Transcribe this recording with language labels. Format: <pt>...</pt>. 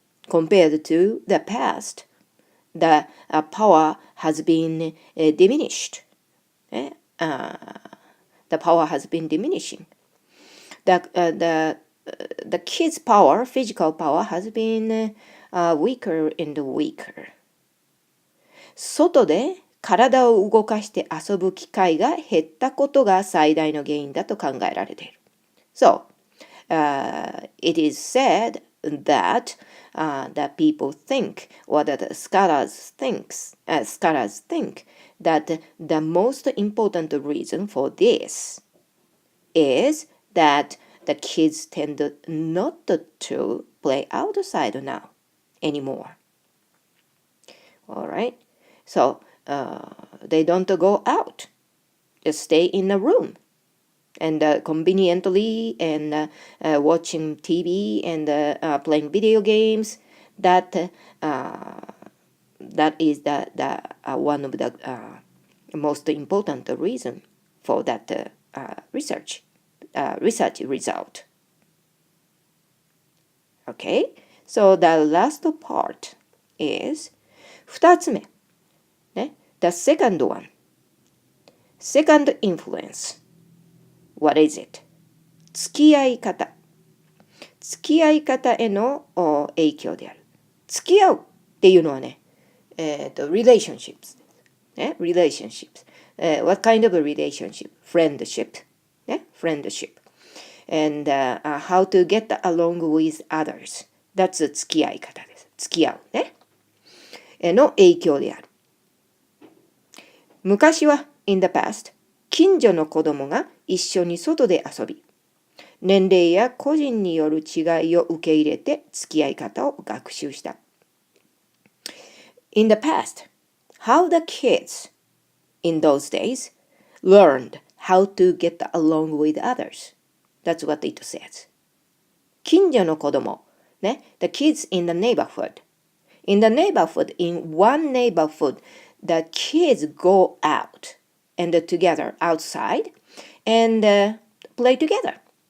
<en>Compared to the past, the power has been diminished. The power has been diminishing. The kids' power, physical power, has been weaker and weaker.</en> <ja>外で体を動かして遊ぶ機会が減ったことが最大の原因だと考えられている。</ja> <en>So, it is said that that people think, or that scholars think that the most important reason for this is that the kids tend not to play outside now anymore. All right? So, they don't go out. Just stay in a room and conveniently and watching TV and playing video games. That is the one of the most important reason for that research result. Okay, so the last part is</en> <ja>2つ目、ね、</ja> <en>the second one, second influence. What is it?</en> <ja>付き合い方。付き合い方への影響である。付き合うっていうのはね、</ja> <en>relationships ね、relationships、what kind of a relationship? Friendship ね、friendship and how to get along with others. That's</en> <ja>付き合い方です。付き合うね。の影響である。昔は</ja> <en>in the past、</en> <ja>近所の子供が一緒に外で遊び、年齢や個人による違いを受け入れて付き合い方を学習した。</ja> <en>In the past, how the kids in those days learned how to get along with others. That's what it says.</en> <ja>近所の子供、ね、</ja> <en>the kids in the neighborhood. In the neighborhood, in one neighborhood, the kids go out and together outside and play together.</en>